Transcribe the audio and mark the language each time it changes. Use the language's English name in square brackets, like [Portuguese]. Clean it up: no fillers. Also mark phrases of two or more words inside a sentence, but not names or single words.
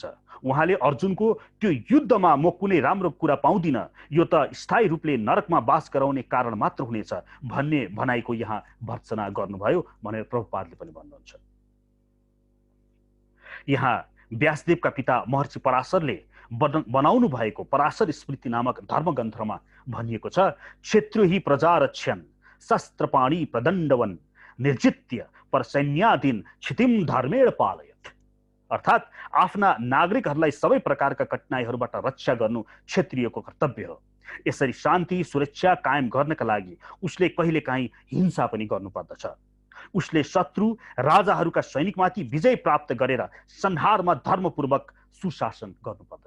[Nepali] उहाँले अर्जुनको त्यो युद्धमा म कुनै राम्रो कुरा पाउँदिन, यो त स्थायी रूपले नरकमा बास गराउने कारण मात्र हुनेछ भन्ने भनाइको यहाँ भर्त्सना गर्नुभयो भनेर प्रभुपादले पनि भन्नुहुन्छ। यहाँ व्यासदेवका पिता महर्षि पराशरले बनाउनु भएको पराशर स्मृति नामक धर्मग्रन्थमा भनिएको छ, [Sanskrit] क्षेत्रो हि प्रजा रक्षन् शस्त्रपाणी प्रदण्डवन निर्जित्य पर सैन्याधीन क्षितिम धर्मेण पालयत। [Nepali] अर्थात् आफ्ना नागरिकहरूलाई सबै प्रकारका कठिनाइहरूबाट रक्षा गर्नु क्षत्रियको कर्तव्य हो। यसरी शान्ति सुरक्षा कायम गर्नका लागि उसले कहिलेकाहीँ हिंसा पनि गर्नुपर्दछ। उसले शत्रु राजाहरूका सैनिकमाथि विजय प्राप्त गरेर संहारमा धर्मपूर्वक सुशासन गर्नुपर्दछ।